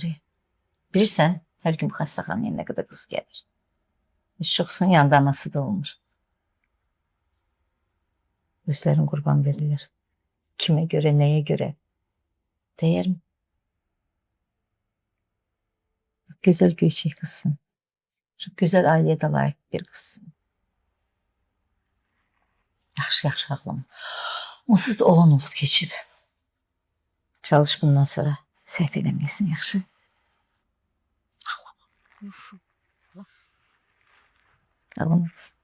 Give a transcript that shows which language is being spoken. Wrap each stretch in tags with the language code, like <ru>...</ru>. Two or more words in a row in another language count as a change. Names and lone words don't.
<az>Bilirsən, hər gün xəstəxanaya nə qədər qız gəlir. Heç çoxsun yanında anası da olmur. Özlərin qurban verilir. Kimə görə, nəyə görə? Dəyərmi? Gözəl göyçək qızsın.</az> <tr>Çok güzel aileye de layık bir kızsın.</tr> <az>Yaxşı ağlama. Onsuz da olan olub keçib. Çalış bundan sonra səhv eləməyəsin, yaxşı? Ağlama. Ağlama kızım.</az>